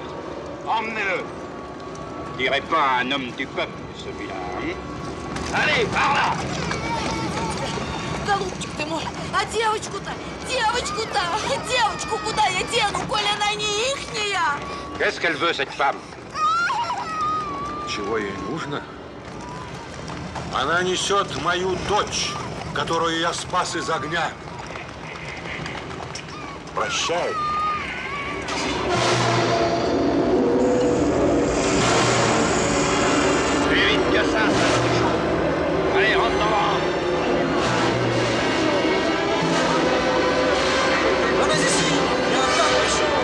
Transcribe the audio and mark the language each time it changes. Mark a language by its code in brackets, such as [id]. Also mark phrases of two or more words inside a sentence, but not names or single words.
[fr] Emmenez-le. Je dirais pas un homme du peuple, celui-là. Hein? Allez, par là! [ru] Голубчик ты мой, а девочку-то? Девочку-то? Девочку куда я дену, коли она не ихняя? [fr] Qu'est-ce qu'elle veut, cette femme? [ru] Чего ей нужно? Она несет мою дочь, которую я спас из огня. Прощай. [fr] Plus vite que ça, allez, rentre devant. Venez ici, il y a un tas de chaud.